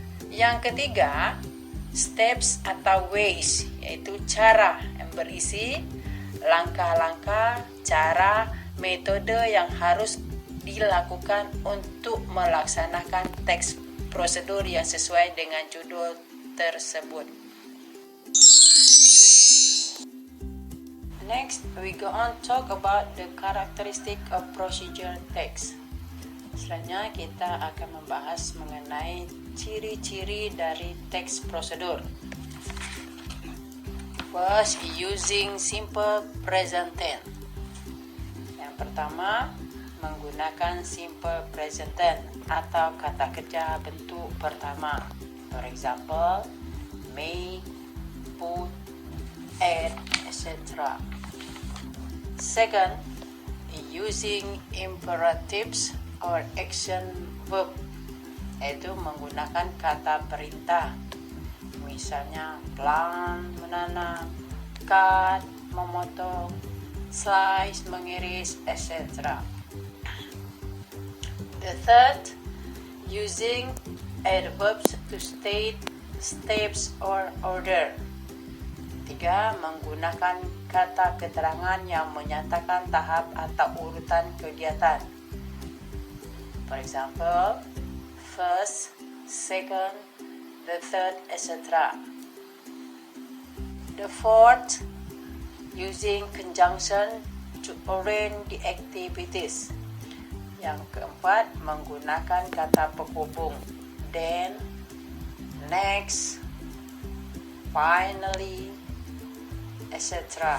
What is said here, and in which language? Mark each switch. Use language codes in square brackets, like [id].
[id] Yang ketiga, steps atau ways, yaitu cara, yang berisi langkah-langkah, cara, metode yang harus dilakukan untuk melaksanakan teks prosedur yang sesuai dengan judul tersebut. Next [en] Next, we go on talk about the characteristic of procedure text. [id] Selanjutnya kita akan membahas mengenai ciri-ciri dari teks prosedur. [en] First, using simple present tense. [id] Yang pertama, menggunakan simple present tense atau kata kerja bentuk pertama. [en] For example, may, put, add, etc. Second, using imperatives or action verb, [id] yaitu menggunakan kata perintah. Misalnya plant, menanam, cut, memotong, slice, mengiris, etc. [en] The third, using adverbs to state steps or order. [id] Tiga, menggunakan kata keterangan yang menyatakan tahap atau urutan kegiatan. [en] For example, first, second, the third, etc. The fourth, using conjunction to arrange the activities. [id] Yang keempat, menggunakan kata penghubung then, next, finally, etc.